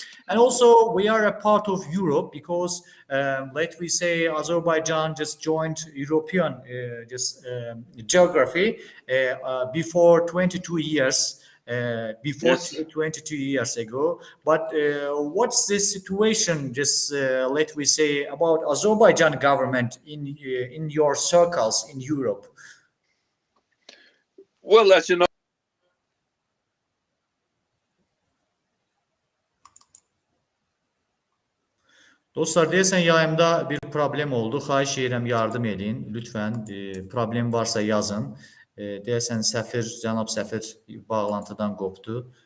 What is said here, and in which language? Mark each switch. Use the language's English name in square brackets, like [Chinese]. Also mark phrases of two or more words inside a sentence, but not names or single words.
[English] And also, we are a part of Europe because, let me say, Azerbaijan just joined European geography before 22 years. 22 years ago. But what's the situation, just let me say, about Azerbaijan government in your circles in Europe? Well, as you know, [Azerbaijani] dostlar, deyəsən yayımda bir problem oldu. Xahiş edirəm yardım edin. Lütfən problem varsa yazın. Deyəsən cənab səfir bağlantıdan qopdu.